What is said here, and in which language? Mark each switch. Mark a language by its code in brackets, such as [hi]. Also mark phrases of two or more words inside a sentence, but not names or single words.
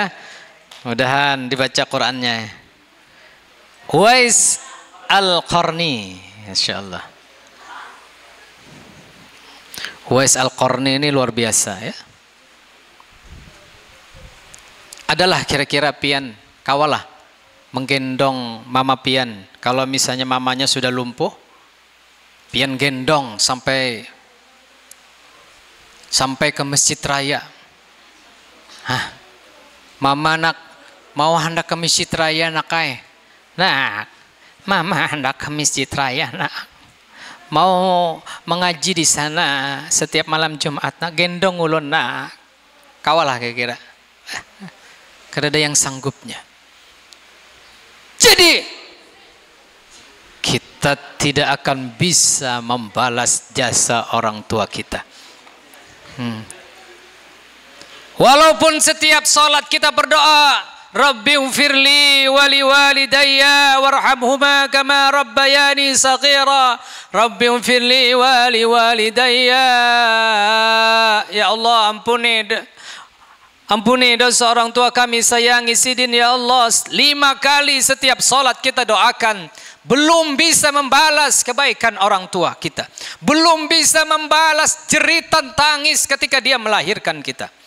[id] Mudahan dibaca Qurannya. Uwais Al-Qarni, [ar] ما شاء الله. [id] Uwais Al-Qarni ini luar biasa ya. [bjn] Adalah kira-kira pian kawalah menggendong mama pian. [id] Kalau misalnya mamanya sudah lumpuh, pian gendong sampai ke masjid raya. Mama nak mau hendak ke masjid raya nak ay. Nah, mama hendak ke masjid raya nak. Mau mengaji di sana setiap malam Jumat nak, gendong ulun nak. [bjn] Kawalah kira-kira. [id] Karena ada yang sanggupnya. Jadi kita tidak akan bisa membalas jasa orang tua kita. Walaupun setiap salat kita berdoa, [ar] رب اغفر لي ولوالدي وارحمهما كما ربياني صغيرا. رب اغفر لي ولوالدي. [id] Ya Allah, ampuni dosa orang tua kami, sayangi sidin ya Allah. 5 kali setiap salat kita doakan. Belum bisa membalas kebaikan orang tua kita. Belum bisa membalas jeritan tangis ketika dia melahirkan kita.